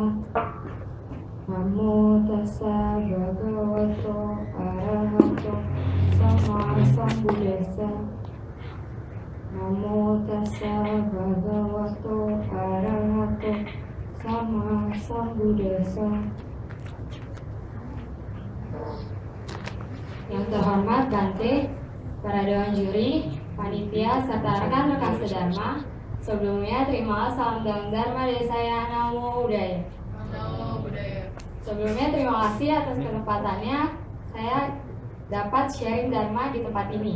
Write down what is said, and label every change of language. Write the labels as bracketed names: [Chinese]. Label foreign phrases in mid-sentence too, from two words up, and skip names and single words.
[Pali] Namo tassa bhagavato arahato sama sambuddhassa. Namo tassa bhagavato arahato sama sambuddhassa. [Indonesian] Yang terhormat Bante, para dewan juri, panitia, serta rekan-rekan sedharma, sebelumnya terimalah salam dalam Dharma dari saya, [Pali] Namo Buddhaya. Namo Buddhaya. [Indonesian] Sebelumnya terima kasih atas kesempatannya saya dapat sharing Dharma di tempat ini.